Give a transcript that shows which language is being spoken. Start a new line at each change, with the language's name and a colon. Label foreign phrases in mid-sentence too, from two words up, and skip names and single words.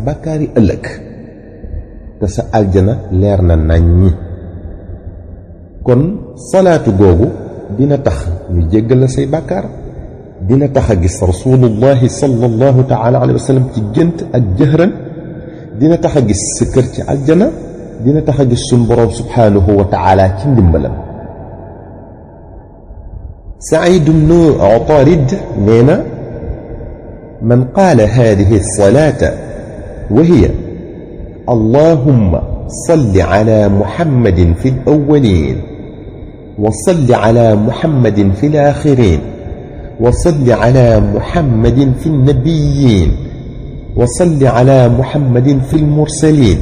Wolof: bàkkaari ëllëg te sa aljana leer na naññi kon salaatu googu dina tax ñu jéggal la say bàkkaar dina tax a gis
Arabic: رسول الله صلى الله تعالى عليه وسلم
Wolof: ci gént ak jëhran dina tax a gis sa kër ci aljana dina tax a gis suñ boroom
Arabic: سبحانه وتعالى
Wolof: ci ndimbalam
Arabic: Saïd ibn Utarid
Wolof: nee na
Arabic: من قال هذه الصلاة وهي اللهم صل على محمد في الأولين وصل على محمد في الآخرين وصل على محمد في النبيين وصل على محمد في المرسلين